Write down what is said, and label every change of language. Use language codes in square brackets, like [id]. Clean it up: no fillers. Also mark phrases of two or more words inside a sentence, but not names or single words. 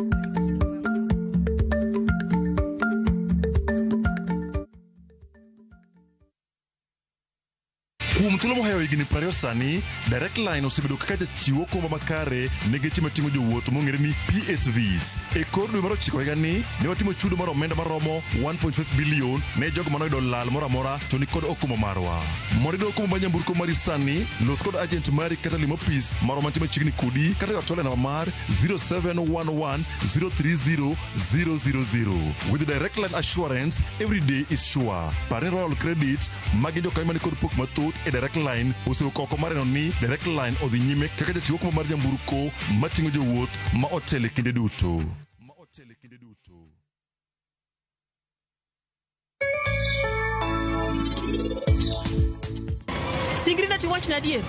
[luo] Kuom thuolo mohewo higni 20 sani, Direct Line osebedo kaka jachiwo okumba makare ne geche mating'o jowuoth mong'ere ni PSVs. E kor dwe mar 9 higani, ne watimo chudo mar omenda maromo 1.5 bilion ne jogo manoyudo lal moro amora to ni kod okumba marwa. Mondo iyud okumba mar nyamburko mari sani, los kod agent mari kata limo ofis marwa mantie machiegni kodi kata watole namba mar 0711 030 000. [en] With the Direct Line Assurance, every day is sure. [luo] Parne Royal Credit, magi jokanyo mani kod pok mathoth e Direct Line osewuok mareno ni Direct Line odhi nyime kaka jachiwo okumba mar nyamburko mating'o jowuoth ma otele kinde duto. Singrina tiwach na adier.